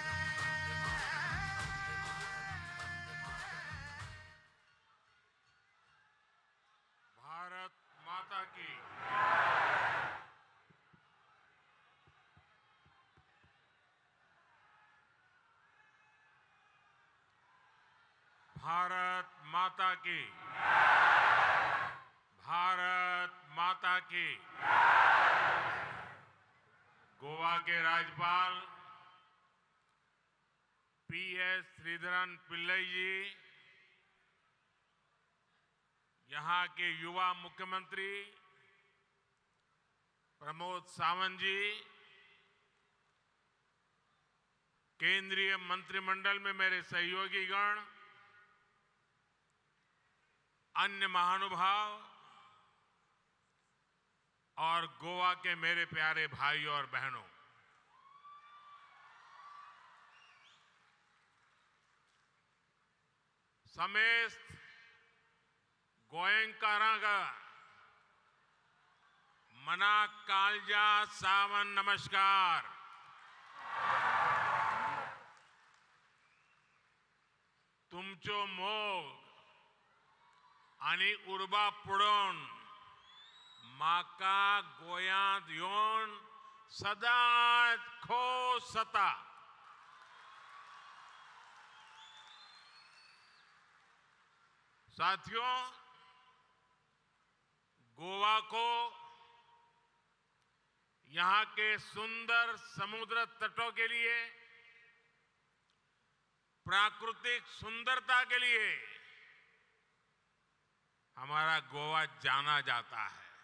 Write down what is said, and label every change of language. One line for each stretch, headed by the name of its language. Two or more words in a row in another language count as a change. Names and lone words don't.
Hindi: भारत माता की भारत माता की, भारत माता की। गोवा के राज्यपाल PS श्रीधरन पिल्लई जी, यहाँ के युवा मुख्यमंत्री प्रमोद सावंत जी, केंद्रीय मंत्रिमंडल में मेरे सहयोगीगण, अन्य महानुभाव और गोवा के मेरे प्यारे भाई और बहनों,
Konkani: समेस्त गोयंकारांगा मना कालजा सावन नमस्कार। तुमचो मोग आणि उर्बा पुढून माका गोयांत येवन सदांच खोस जाता।
Hindi: साथियों, गोवा को यहाँ के सुंदर समुद्र तटों के लिए, प्राकृतिक सुंदरता के लिए हमारा गोवा जाना जाता है।